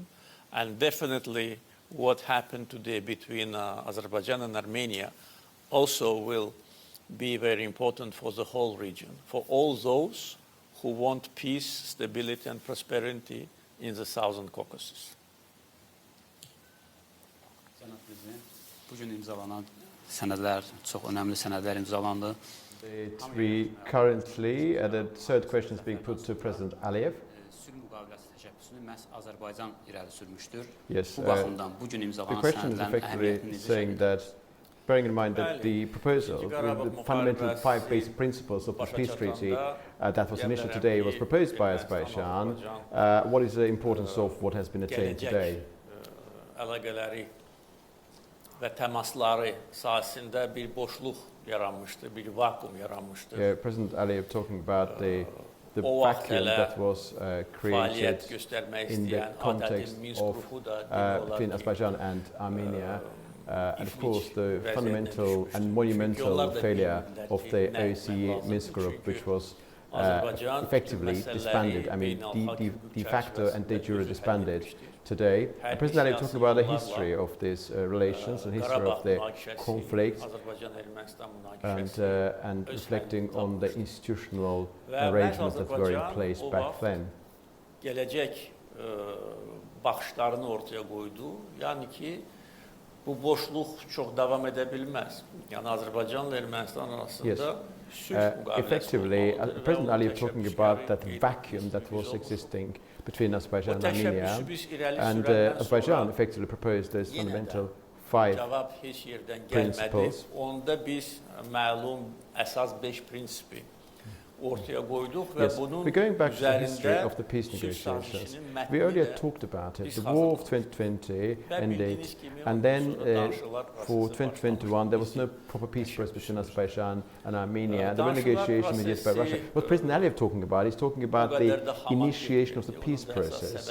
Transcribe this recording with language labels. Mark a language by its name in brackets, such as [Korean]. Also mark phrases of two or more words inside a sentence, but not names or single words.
[English] And definitely what happened today between Azerbaijan and Armenia also will be very important for the whole region, for all those who want peace, stability, and prosperity in the Southern Caucasus. [Azerbaijani] Bugün imzalanan sənədlər, çox önəmli sənədlər imzalandı. [English] We currently, the third question is being put to President Aliyev. [Azerbaijani] Sülh müqaviləsi təşəbbüsünü məhz Azərbaycan irəli sürmüşdür. [English] Yes, [Azerbaijani] Bu baxımdan bugün imzalanan sənədlərin əhəmiyyəti necə şəkildə? [English] Bearing in mind that the proposal, the fundamental 5 basic principles of the peace treaty that was initiated today was proposed by Azerbaijan. What is the importance of what has been attained today? [Azerbaijani] Əlaqələri və təmasları sahəsində bir boşluq yaranmışdı, bir vakuum yaranmışdı. [English] President Aliyev talking about the vacuum that was created in the context of between Azerbaijan and Armenia. and of course the fundamental and monumental failure of the OSCE Minsk Group, which was effectively disbanded, I mean [Latin] de facto [English] and [Latin] de jure [English] disbanded today. And President Aliyev talking about the history of these relations and history of the conflict, and reflecting on the institutional arrangements that were in place back then. [Turkish] Gelecek bakışlarını ortaya koydu. Yani ki bu boşluk çok devam edebilmez. Yani Azerbaycan ile Ermenistan arasında [English] effectively, President Aliyev talking about that vacuum that was existing between Azerbaijan and Armenia, and Azerbaijan effectively proposed those fundamental 5 principles. [Azerbaijani] Onda biz məlum əsas 5 prinsipi ortaya koyduk ve bunun [English] we're going back to the history of the peace negotiations. We earlier talked about it. The war of 2020 ended, and then for 2021 there was no proper peace process between Azerbaijan and Armenia. There were negotiations mediated by Russia. What President Aliyev talking about, he's talking about the initiation of the peace process.